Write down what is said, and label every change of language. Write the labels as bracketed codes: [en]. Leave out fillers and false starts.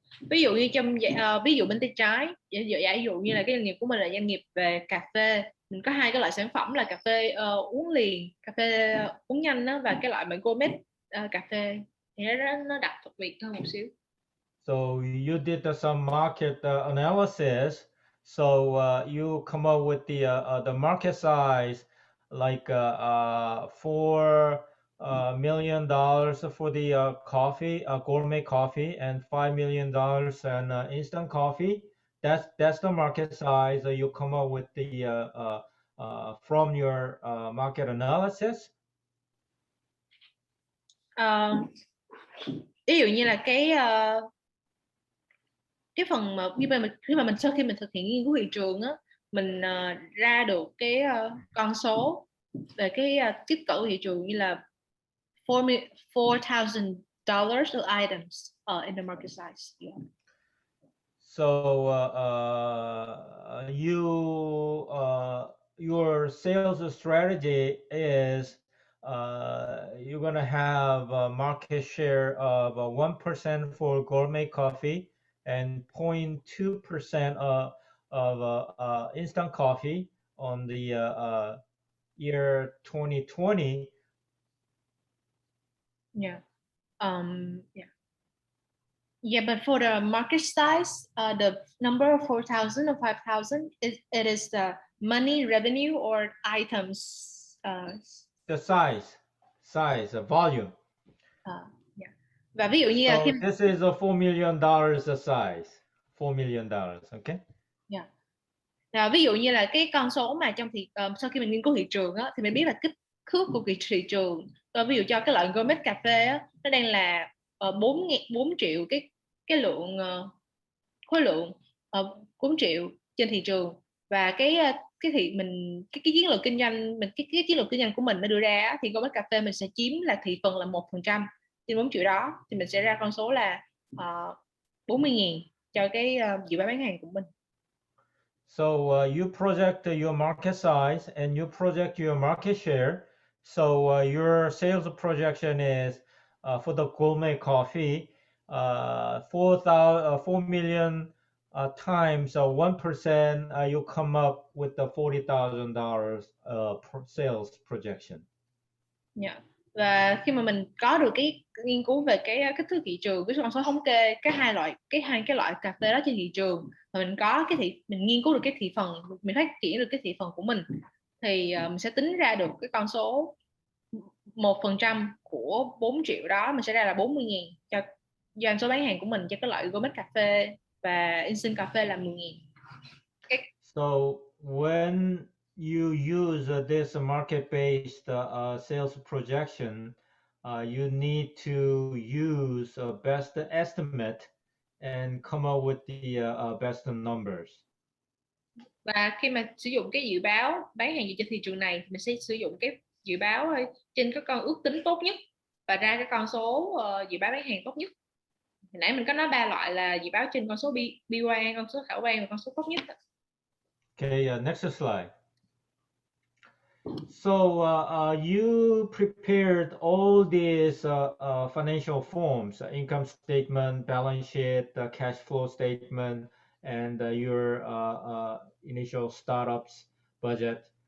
[vi] Ví dụ như trong ví dụ bên tay trái, giả dụ như là cái doanh nghiệp của mình là doanh nghiệp về cà phê, mình có hai cái loại sản phẩm là cà phê uống liền, cà phê uống nhanh đó, và cái loại mà gourmet cà phê thì nó đặc biệt hơn một xíu. [en] So you did some market analysis. So you come up with the market size like $4 million for the coffee, gourmet coffee, and $5 million in instant coffee. That's the market size you come up with the from your market analysis. [vi] Ví dụ như là cái phần mà khi mà mình sau khi mình thực hiện nghiên cứu thị trường á, mình ra được cái con số về cái kích cỡ thị trường như là $4,000 [en] of items in the market size. Yeah. So your sales strategy is you're gonna have a market share of 1% for gourmet coffee and 0.2% of instant coffee on the year 2020. Yeah. Yeah. Yeah, but for the market size, the number of 4,000 or 5,000, it is the money, revenue, or items. The size, volume. [vi] Yeah. Và ví dụ như [en] so this is a $4 million size. $4 million, okay? Yeah. [vi] Rồi, ví dụ như là cái con số mà sau khi mình nghiên cứu thị trường á, thì mình biết là kích thước của thị trường. Ví dụ cho cái loại gourmet cà phê á, nó đang là 4 triệu cái lượng khối lượng 4 triệu trên thị trường, và cái chiến lược kinh doanh cái chiến lược kinh doanh của mình nó đưa ra thì gourmet cà phê mình sẽ chiếm là thị phần là 1% trên 4 triệu đó, thì mình sẽ ra con số là 40.000 cho cái dự báo bán hàng của mình. [en] So you project your market size and you project your market share. So your sales projection is for the gourmet coffee, $4 million times 1%, you come up with the $40,000 sales projection. Yeah. [vi] Và khi mà mình có được cái nghiên cứu về cái kích thước thị trường, cái con số thống kê hai cái loại cà phê đó trên thị trường, và mình có mình nghiên cứu được cái thị phần, mình phát triển được cái thị phần của mình, thì mình sẽ tính ra được cái con số 1% của 4 triệu đó, mình sẽ ra là 40.000 cho doanh số bán hàng của mình cho cái loại gourmet cà phê và instant cà phê là 10.000. [en] So when you use this market-based sales projection, you need to use a best estimate and come up with the best numbers. [vi] Và khi mà sử dụng cái dự báo bán hàng trên thị trường này, mình sẽ sử dụng cái dự báo trên các con ước tính tốt nhất và ra cái con số dự báo bán hàng tốt nhất. Hồi nãy mình có nói 3 loại là dự báo trên con số bi quan, con số khả quan và con số tốt nhất. [en] Okay, next slide. So you prepared all these financial forms, income statement, balance sheet, cash flow statement, and your initial startups budget.